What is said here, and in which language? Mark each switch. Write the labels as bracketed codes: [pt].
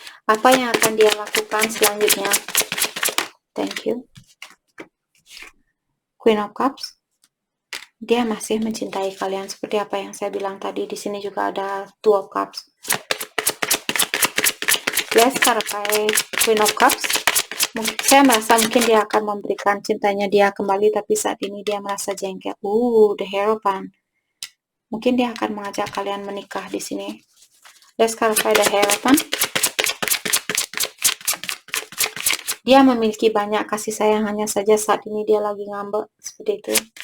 [id] Apa yang akan dia lakukan selanjutnya? [en] Thank you. [id] Queen of Cups. Dia masih mencintai kalian seperti apa yang saya bilang tadi. Di sini juga ada Two of Cups. [en] Yes, clarify Queen of Cups. [id] Saya merasa mungkin dia akan memberikan cintanya dia kembali, tapi saat ini dia merasa jengkel. The Hierophant. Mungkin dia akan mengajak kalian menikah di sini. [en] Let's clarify the hierophant. [id] Dia memiliki banyak kasih sayang, hanya saja saat ini dia lagi ngambek, seperti itu.